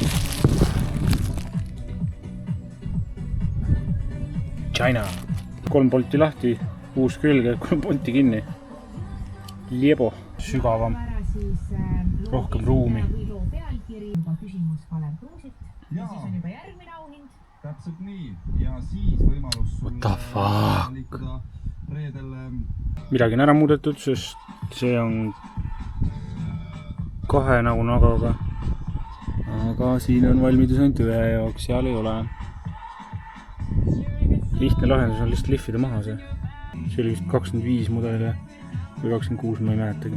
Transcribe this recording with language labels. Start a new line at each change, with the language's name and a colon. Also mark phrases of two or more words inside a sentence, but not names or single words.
Estonian: China. 3 polti lahti, uus külge, 3 polti kinni. Liebo, sügavam, rohkem ruumi. Täpselt nii. Ja siis võimalus
English: What the fuck?
Estonian: Midagi on ära muudetud, sest see on 2 nagu nagaga. Aga siin on valmidus ainult ühe jaoks, seal ei ole. Lihtne lahendus on lihtsalt lihvida maha see. See oli vist 25 mudeli või 26, ma ei mäletagi.